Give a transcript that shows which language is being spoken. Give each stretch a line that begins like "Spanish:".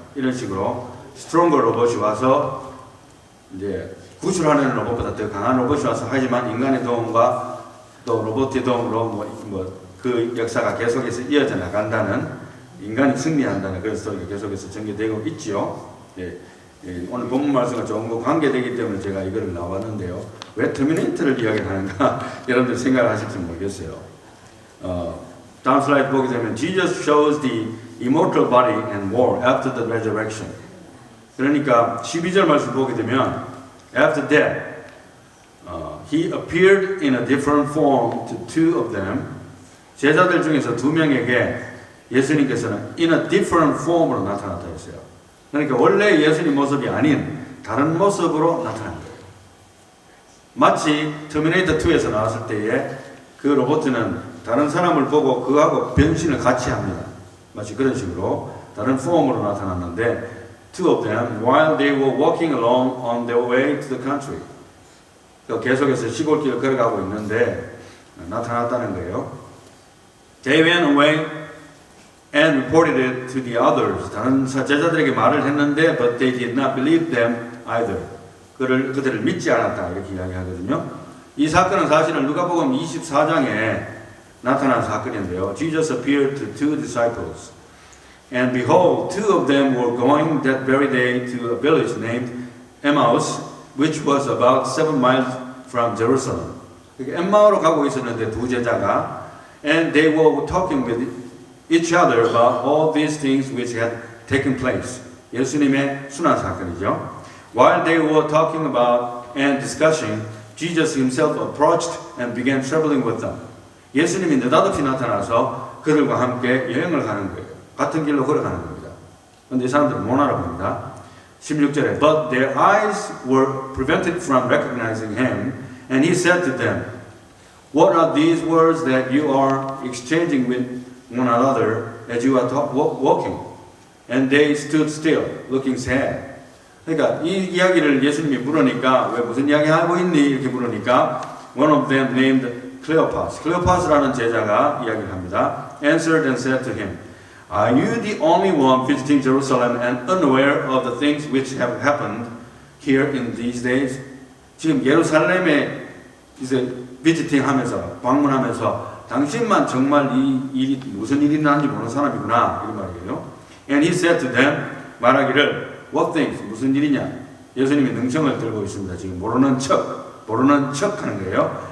Korean: 이런 식으로 스트롱거 로봇이 와서 이제 구출하는 로봇보다 더 강한 로봇이 와서 하지만 인간의 도움과 또 로봇의 도움으로 그 역사가 계속해서 이어져 나간다는, 인간이 승리한다는 그런 스토리가 계속해서 전개되고 있죠. 오늘 본문 말씀과 조금 관계되기 때문에 제가 이거를 나왔는데요. 왜 터미네이터를 이야기하는가 여러분들 생각하실지 모르겠어요. 다음 슬라이드 보게 되면
English: Jesus shows the immortal body and more after the resurrection.
Korean: 그러니까 12절 말씀 보게 되면
English: After that, he appeared in a different form to 2 of them.
Korean: 제자들 중에서 2명에게 예수님께서는
English: in a different form
Korean: 으로 나타났다 했어요. 그러니까 원래 예수님 모습이 아닌 다른 모습으로 나타난 거예요. 마치 터미네이터 2에서 나왔을 때에 그 로봇은 다른 사람을 보고 그하고 변신을 같이 합니다. 마치 그런 식으로 다른 폼으로 나타났는데
English: 2 of them while they were walking along on their way to the country.
Korean: 계속해서 시골길을 걸어가고 있는데 나타났다는 거예요.
English: They went away and reported it to the others.
Korean: 다른 제자들에게 말을 했는데
English: but they did not believe them either.
Korean: 그들을 믿지 않았다 이렇게 이야기하거든요. 이 사건은 사실은 누가복음 24장에 나타난 사건인데요.
English: Jesus appeared to 2 disciples. And behold, 2 of them were going that very day to a village named Emmaus, which was about 7 miles from Jerusalem.
Korean: 엠마오로 가고 있었는데 2 제자가
English: and they were talking with each other about all these things which had taken place.
Korean: 예수님의 순환 사건이죠.
English: While they were talking about and discussing, Jesus himself approached and began traveling with them.
Korean: 예수님이 느닷없이 나타나서 그들과 함께 여행을 가는 거예요. 같은 길로 걸어가는 겁니다. 그런데 이 사람들은 못 알아봅니다. 16절에
English: But their eyes were prevented from recognizing him, and he said to them, What are these words that you are exchanging with one another as you are walking? And they stood still, looking sad.
Korean: 그러니까 이 이야기를 예수님이 물으니까 왜 무슨 이야기 하고 있니? 이렇게 물으니까
English: one of them named Cleopas,
Korean: 클레오파스라는 제자가 이야기를 합니다.
English: Answered and said to him, Are you the only one visiting Jerusalem and unaware of the things which have happened here in these days?
Korean: 지금 예루살렘에 이제 비지팅 하면서 방문하면서 당신만 정말 이 일이 무슨 일이 나는지 모르는 사람이구나 이런 말이에요.
English: And he said to them,
Korean: 말하기를
English: What things?
Korean: 무슨 일이냐? 예수님이 능청을 들고 있습니다. 지금 모르는 척 하는 거예요.